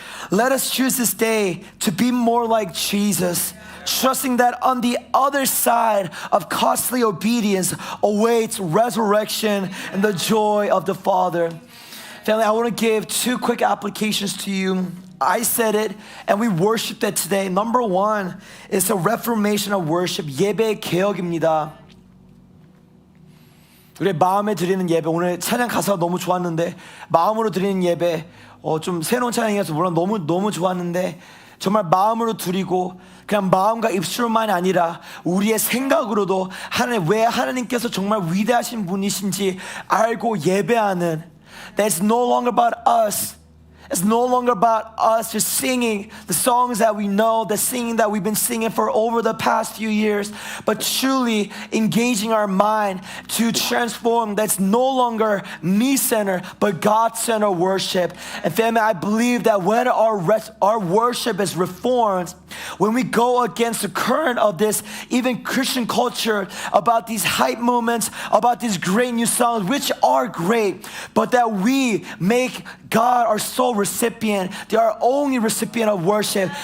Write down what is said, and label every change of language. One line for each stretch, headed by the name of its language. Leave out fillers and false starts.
English: Let us choose this day to be more like Jesus, trusting that on the other side of costly obedience awaits resurrection and the joy of the Father. Family, I want to give two quick applications to you. I said it, and we worshiped it today. Number one is a reformation of worship,
Korean: 예배 개혁입니다. 우리 마음에 드리는 예배, 오늘 찬양 가사가 너무 좋았는데 마음으로 드리는 예배, 좀 새로운 찬양이어서 물론 너무 좋았는데 정말 마음으로 드리고 그냥 마음과 입술만이 아니라 우리의 생각으로도 왜 하나님께서 정말 위대하신 분이신지 알고 예배하는,
English: That's no longer about us. It's no longer about us just singing the songs that we know, the singing that we've been singing for over the past few years, but truly engaging our mind to transform. That's no longer me-centered, but God-centered worship. And family, I believe that when our worship is reformed, when we go against the current of this, even Christian culture, about these hype moments, about these great new songs, which are great, but that we make God our sole recipient, our only recipient of worship.